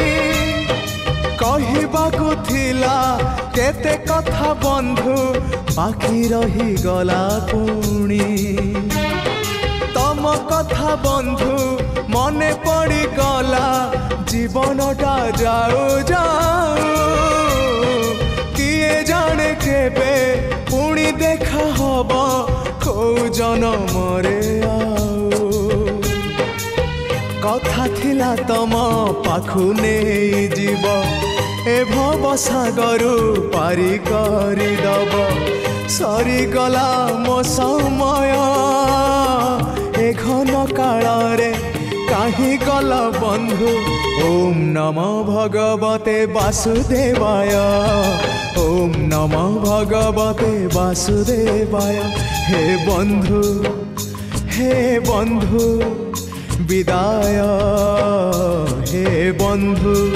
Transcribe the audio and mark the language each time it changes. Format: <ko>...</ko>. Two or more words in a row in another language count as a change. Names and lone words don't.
<or>କହିବାକୁ ଥିଲା କେତେ କଥା ବନ୍ଧୁ ବାକି ରହି ଗଲା ପୁଣି ତମ କଥା ବନ୍ଧୁ ମନେ ପଡ଼ି ଗଲା ଜୀବନଟା ଯାଉ ଯାଉ କିଏ ଜାଣେ କେବେ ପୁଣି ଦେଖା ହବା କୋ ଜନମ ରେ ଆଉ କଥା ଥିଲା ତମ ପାଖୁ ନାହିଁ ଜୀବ ଏ ଭବ ସାଗରୁ ପାରି କରି ଦବ ସରି ଗଲା ମୋ ସମୟ ଏ ଘନ କାଳ ରେ କାହେ ଗଲ ବନ୍ଧୁ</or> <sa>ओम नमो भगवते वासुदेवाय</sa> <or>ओम नमो भगवते वासुदेवाय हे ବନ୍ଧୁ ବିଦାୟ ହେ ବନ୍ଧୁ</or>